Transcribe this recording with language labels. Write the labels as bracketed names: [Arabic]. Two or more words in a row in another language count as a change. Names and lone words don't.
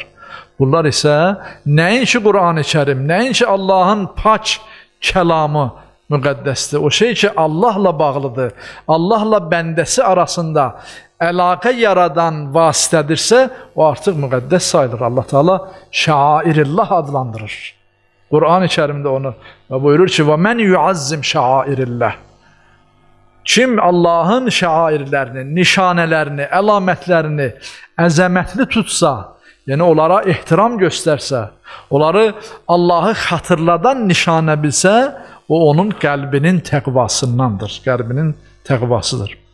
[Azerbaijani] Bunlar isə nəinki Qur'an-ı Kərim, nəinki Allahın pak kəlamı müqəddəsdir. O şey ki, Allahla bağlıdır, Allahla bəndəsi arasında əlaqə yaradan vasitədirsə, o artıq müqəddəs sayılır. Allah Teala şairillah adlandırır. Qur'an-ı Kərimdə onu buyurur ki, [Arabic] وَمَنْ يُعَزِّمْ شَعَائِرِ اللّٰهِ [Azerbaijani] Kim Allahın şairlərini, nişanələrini, əlamətlərini əzəmətli tutsa, yəni onlara ehtiram göstərsə, onları Allahı xatırladan nişanə bilsə, o onun qəlbinin təqvasındandır, qəlbinin təqvasıdır.